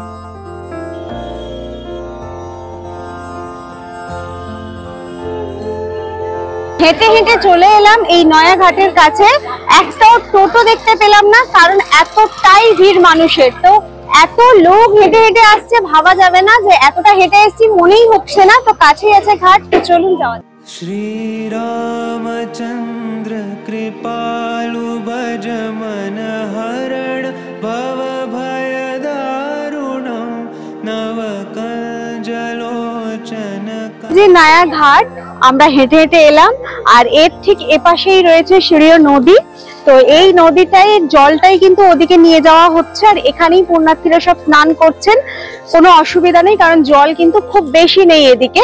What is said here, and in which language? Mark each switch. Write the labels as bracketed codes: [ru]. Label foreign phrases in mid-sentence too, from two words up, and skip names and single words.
[bn] হেঁটে হেঁটে চলে এলাম এই নয়া ঘাটের কাছে। একটাও টোটো দেখতে পেলাম না, কারণ এতটাই ভিড় মানুষের। তো এত লোক হেঁটে হেঁটে আসছে, ভাবা যাবে না যে এতটা হেঁটে এসেছি, মনেই হচ্ছে না। তো কাছেই আছে ঘাট, তো চলুন যাওয়া। [sa] श्री रामचंद्र कृपालु भज मन हरण भव भय दारुणं नव कंजलोचन। [bn] যে নয়া ঘাট আমরা হেঁটে হেঁটে এলাম, আর এর ঠিক এপাশেই রয়েছে সিঁড়িও নদী। তো এই নদীটাই জলটাই কিন্তু ওদিকে নিয়ে যাওয়া হচ্ছে, আর এখানেই পুণ্যার্থীরা সব স্নান করছেন। কোনো অসুবিধা নেই, কারণ জল কিন্তু খুব বেশি নেই এদিকে।